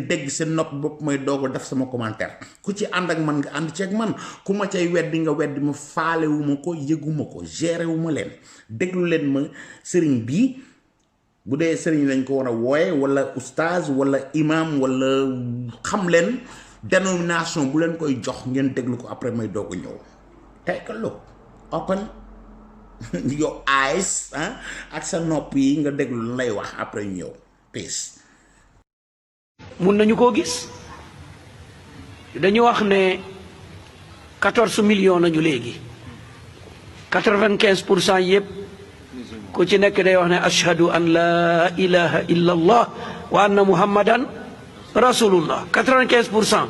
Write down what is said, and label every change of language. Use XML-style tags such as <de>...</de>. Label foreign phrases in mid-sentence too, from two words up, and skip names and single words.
<wo>dégg seen nopp bopp may doog def sama commentaire ku ci ànd ak man nga ànd ceeg man ku ma cay weddi nga weddi ma faalewuma ko yëguma ko géré wu ma leen déglu leen ma sëriñ bii bu dee sëriñ lañ ko war a wooye wala oustaz wala imam wala xam leen dénomination bu leen koy jox ngeen déglu ko après may doog a ñëw</wo> <en>take a look open your eyes</en> <wo>ak sa nopp yi nga déglu lu lay wax après ñëw peace. mun nañu koo gis dañu wax ne 14 millions nañu léegi 95% yëpp ku ci nekk day wax ne</wo> <ar>أشهد أن لا إله إلا الله وأن محمدا رسول الله</ar> <wo>95%.</wo>